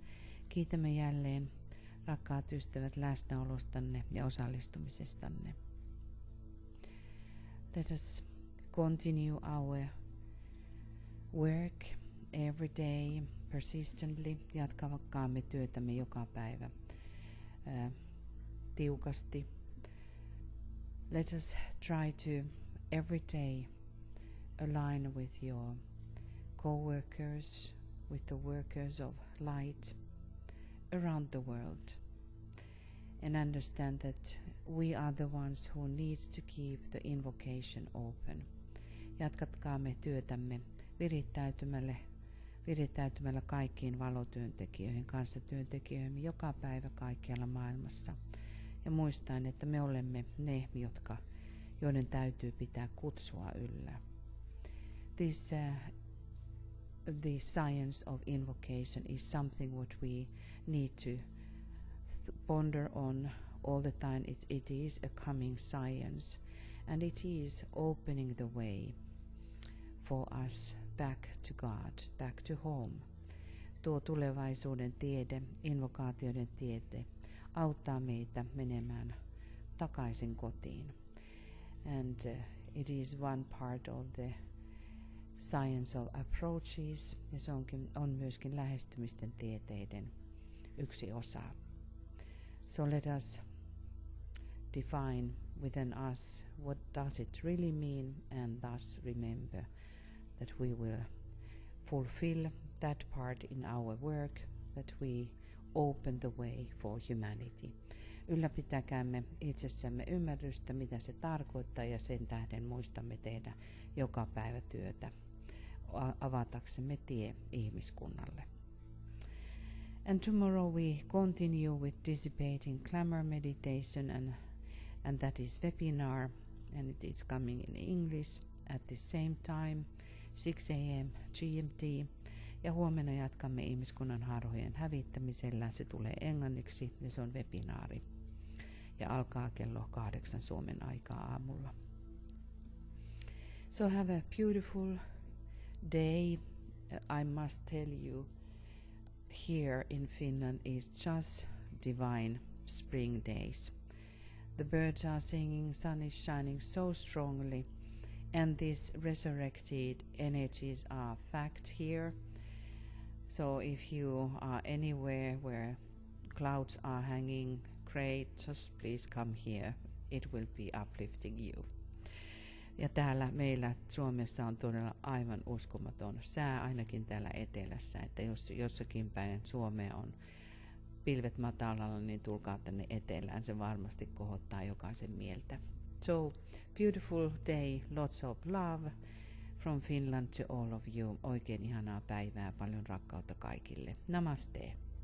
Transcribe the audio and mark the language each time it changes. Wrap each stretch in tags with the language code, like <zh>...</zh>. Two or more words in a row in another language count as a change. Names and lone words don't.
<fi>Kiitämme jälleen, rakkaat ystävät, läsnäolostanne ja osallistumisestanne.</fi> <en>Let us continue our work every day persistently.</en> <fi>Jatkavaamme työtämme joka päivä tiukasti.</fi> <en>Let us try to every day align with your co-workers, with the workers of light around the world, and understand that we are the ones who needs to keep the invocation open.</en> <fi>Jatkatkaamme työtämme virittäytymällä kaikkiin valotyöntekijöihin, kanssatyöntekijöihin joka päivä kaikkialla maailmassa. Ja muistaen, että me olemme ne, joiden täytyy pitää kutsua yllä.</fi> <en>The science of invocation is something what we need to ponder on all the time. It is a coming science, and it is opening the way for us back to God, back to home.</en> <fi>Tuo tulevaisuuden tiede, invokaatioiden tiede, auttaa meitä menemään takaisin kotiin.</fi> <en>And it is one part of the science of approaches,</en> <fi>ja se on myöskin lähestymisten tieteiden yksi osa.</fi> <en>So let us define within us what does it really mean, and thus remember that we will fulfill that part in our work, that we open the way for humanity.</en> <fi>Ylläpitäkäämme itsessämme ymmärrystä, mitä se tarkoittaa, ja sen tähden muistamme tehdä joka päivä työtä avataksemme tie ihmiskunnalle.</fi> <en>And tomorrow we continue with dissipating clamor meditation, and that is webinar, and it is coming in English at the same time, 6 a.m. GMT.</en> <fi>Ja huomenna jatkamme ihmiskunnan harhojen hävittämisellä. Se tulee englanniksi ja se on webinaari. Ja alkaa kello 8 Suomen aikaa aamulla.</fi> <en>So have a beautiful day. I must tell you, here in Finland is just divine spring days. The birds are singing, sun is shining so strongly, and these resurrected energies are fact here. So if you are anywhere where clouds are hanging grey, just please come here. It will be uplifting you.</en> <fi>Ja täällä meillä Suomessa on todella aivan uskomaton sää, ainakin täällä etelässä, että jos jossakin päin Suomea on pilvet matalalla, niin tulkaa tänne etelään. Se varmasti kohottaa jokaisen mieltä. So, beautiful day, lots of love from Finland to all of you. Oikein ihanaa päivää, paljon rakkautta kaikille. Namaste.</fi>